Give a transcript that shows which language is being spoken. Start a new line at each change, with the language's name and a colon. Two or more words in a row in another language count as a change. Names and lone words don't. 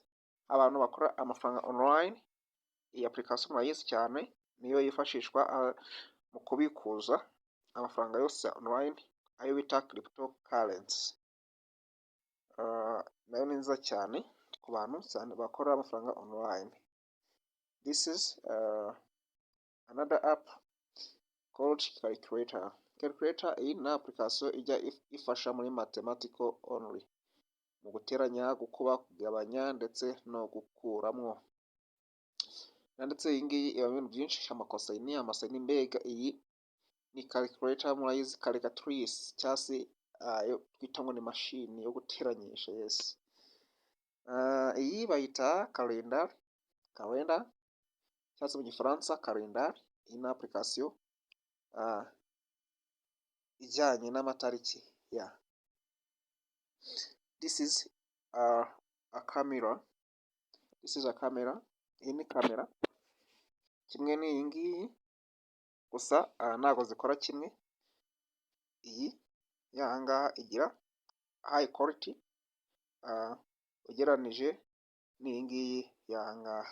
Kinyarwanda: Abantu bakora amafaranga online. Iyi application murayizi cyane, niyo yifashishwa mu kubikuza amafaranga yose online, ayo bita cryptocurrency. Nayo ni nziza cyane ku bantu cyane bakora amafaranga online.
English: this is another app called calculator.
Kinyarwanda: Calculator iyi ni application ijya ifasha muri
English: mathematical only,
Kinyarwanda: mu guteranya, gukuba, kugabanya ndetse no gukuramwo. Ndetse iyi ngiyi ibamo ibintu byinshi, amakosayini, amasayini, mbega iyi ni calculator, murayizi calculatrice cyangwa se yo twita ngo ni mashini yo guteranyisha. Yes, iyi bayita calendar cyangwa se mu gifaransa calendar. Iyi ni application ijyanye n'amatariki.
English: Yeah, this is a camera.
Kinyarwanda: Iyi ni kamera kimwe n'iyi ngiyi, gusa ntabwo zikora kimwe. Iyi y'ahangaha igira
English: high quality
Kinyarwanda: ugereranije n'iyi ngiyi y'ahangaha.